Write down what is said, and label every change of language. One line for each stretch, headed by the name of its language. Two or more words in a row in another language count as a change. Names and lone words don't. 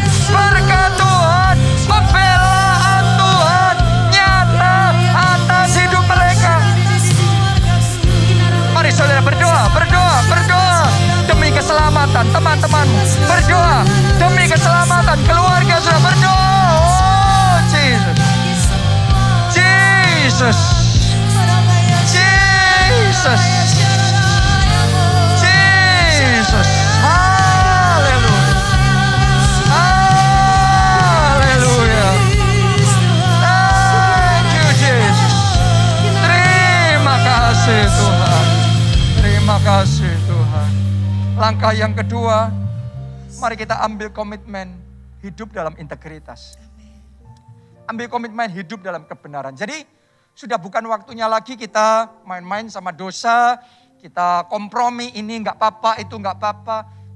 Indonesian: Berkat Tuhan. Pembelaan Tuhan. Nyata atas hidup mereka. Mari saudara berdoa, berdoa, berdoa. Demi keselamatan teman-temanmu. Berdoa demi keselamatan keluarga saudara. Berdoa. Oh Jesus. Jesus. Jesus. Jesus. Haleluya. Haleluya.
English: Thank you Jesus.
Indonesian: Terima kasih Tuhan. Terima kasih Tuhan. Langkah yang kedua, mari kita ambil komitmen hidup dalam integritas. Ambil komitmen hidup dalam kebenaran. Jadi sudah bukan waktunya lagi kita main-main sama dosa, kita kompromi ini nggak apa-apa, itu nggak apa-apa.